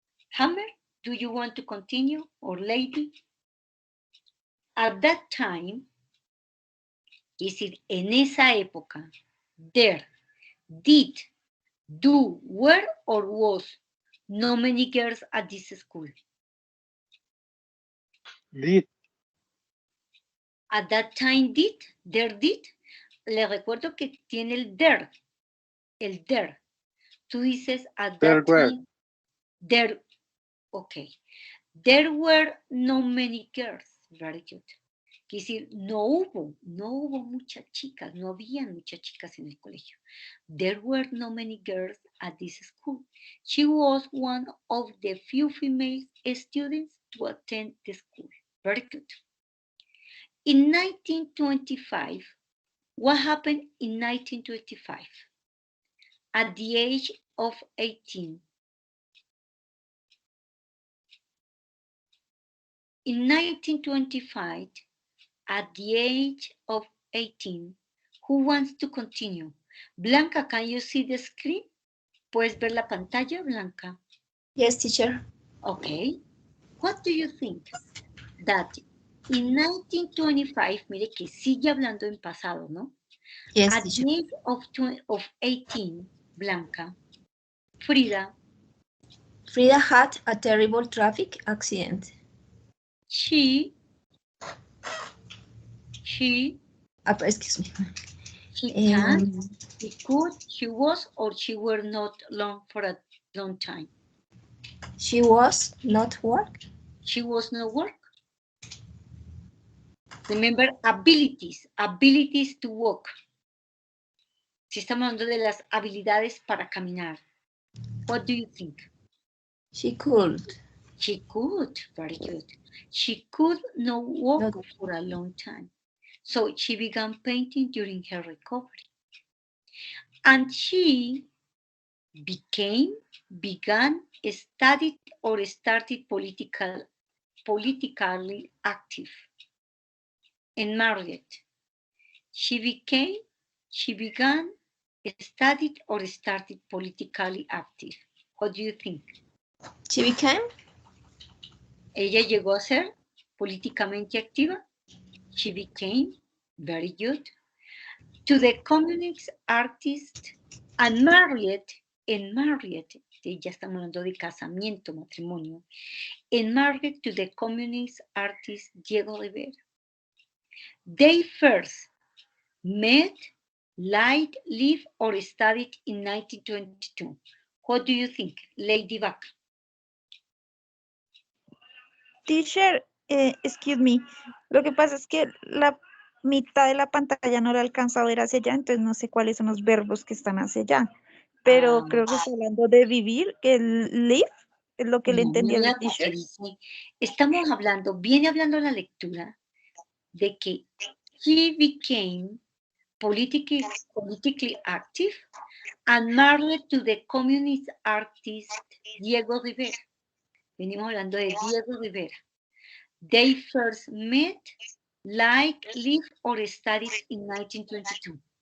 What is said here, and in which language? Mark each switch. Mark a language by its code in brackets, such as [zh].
[en] Hammer, do you want to continue? Or lady? At that time, [es] es decir, en esa época, [en] there, did, do, were, or was no many girls at this school. Did. At that time, did, there did. [es] Le recuerdo que tiene el there. Tú dices [en] at that time, there, okay. There were no many girls. Very good. [es] Quiere decir, no hubo muchas chicas, no habían muchas chicas en el colegio. [en] There were no many girls at this school. She was one of the few female students to attend the school. Very good. In 1925, what happened in 1925? At the age of 18. In 1925, at the age of 18, who wants to continue? Blanca, can you see the screen? [es] ¿Puedes ver la pantalla, Blanca? [en] Yes, teacher. Okay. What do you think? That in 1925, [es] mire que sigue hablando en pasado, ¿no? [en] Yes, At teacher. the age of 18, Blanca, Frida, had a terrible traffic accident. she Excuse me. she can, she could, she was, or she were not long for a long time. She was not work. She was no work. Remember, abilities to walk. [es] Si estamos hablando de las habilidades para caminar. [en] What do you think? She could. She could, very good. She could not walk for a long time. So she began painting during her recovery. And she began, studied, or started politically active. And married. She began, studied, or started politically active. What do you think? She became. [es] Ella llegó a ser políticamente activa. [en] She became, very good. To the communist artist and married, [es] ya estamos hablando de casamiento, matrimonio, [en] and married to the communist artist Diego Rivera. They first met, lived, or studied in 1922. What do you think, Lady Buck? Teacher, excuse me. [es] Lo que pasa es que la mitad de la pantalla no la alcanza a ver hacia allá, entonces no sé cuáles son los verbos que están hacia allá. Pero creo que está hablando de vivir, que el live es lo que le entendí al teacher. Estamos hablando, viene hablando la lectura de que [en] he became politically active and married to the communist artist Diego Rivera. [es] Venimos hablando de Diego Rivera. [en] They first met, lived, or studied in 1922.